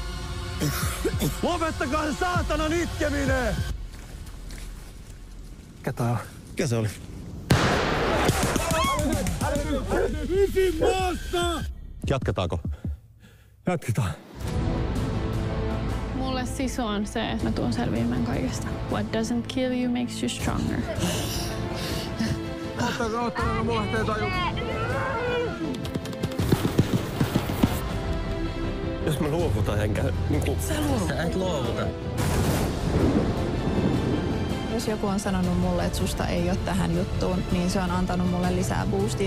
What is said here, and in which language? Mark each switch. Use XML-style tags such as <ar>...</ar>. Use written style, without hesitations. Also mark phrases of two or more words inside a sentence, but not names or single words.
<fi>Lopettakaa se saatanan itkeminen! Ketä on? Mikä se oli? Jatketaanko? Jatketaan. Mulle sisu on se, että mä tuun selviämään kaikesta.</fi> <en>What doesn't kill you makes you stronger.</en> <fi>Ottakaa, mulla lähtee taju. Jos mä luovutan enkä... Sä et luovuta. Jos joku on sanonut mulle, että susta ei ole tähän juttuun, niin se on antanut mulle lisää boostia.</fi>